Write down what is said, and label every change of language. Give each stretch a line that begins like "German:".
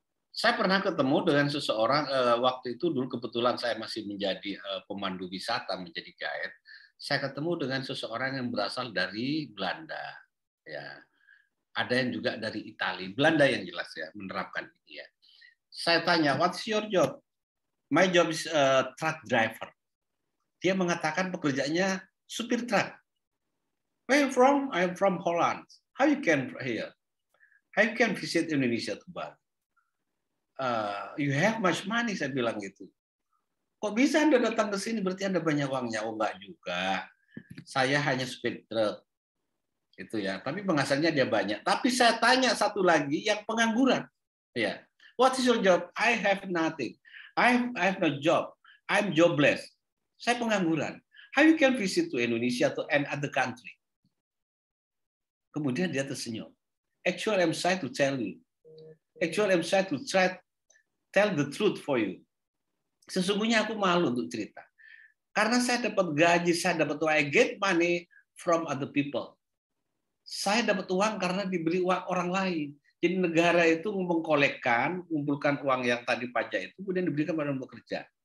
Indonesian: Saya pernah ketemu dengan seseorang, waktu itu dulu kebetulan saya masih menjadi pemandu wisata, menjadi guide. Saya ketemu dengan seseorang yang berasal dari Belanda. Ya. Ada yang juga dari Italia. Belanda yang jelas ya, menerapkan ini ya. Saya tanya,
English: what's your job? My job is truck driver.
Indonesian: Dia mengatakan pekerjaannya supir truk.
English: Where you from? I'm from Holland. How you can here? How you can visit Indonesia to Bali? You have much money,
Indonesian: saya bilang gitu. Kok bisa Anda datang ke sini? Berarti Anda banyak uangnya. Oh enggak juga. Saya hanya supir truk. Itu ya. Tapi penghasilannya dia banyak. Tapi saya tanya satu lagi yang pengangguran. Ya.
English: What is your job? I have nothing. I have no job. I'm jobless.
Indonesian: Saya pengangguran.
English: How you can visit to Indonesia to and other country?
Indonesian: Kemudian dia tersenyum.
English: Actually, I'm shy to tell you. Actually, I'm shy to tell the truth for you.
Indonesian: Sesungguhnya aku malu untuk cerita. Karena saya dapat gaji, saya dapat uang.
English: I get money from other people.
Indonesian: Saya dapat uang karena diberi uang orang lain. Jadi negara itu mengkolekkan, mengumpulkan uang yang tadi pajak itu, kemudian diberikan pada orang bekerja.